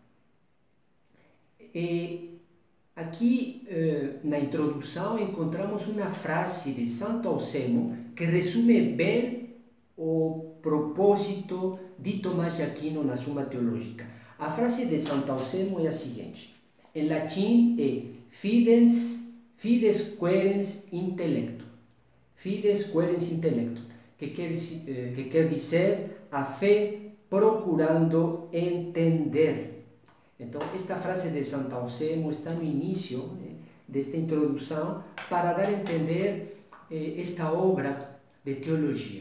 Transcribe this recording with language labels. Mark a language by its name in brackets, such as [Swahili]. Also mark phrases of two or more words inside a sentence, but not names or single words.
[Portuguese] E aqui na introdução encontramos uma frase de Santo Alcemo que resume bem o propósito de Tomás de Aquino na Suma Teológica. A frase de Santo Alcemo é a seguinte: em latim é [Latin] fides querens intellectum. Fides querens intellectum, [Portuguese] que quer dizer a fé procurando entender. Então, esta frase de Santo Alcemo está no início desta introdução para dar a entender esta obra de teologia.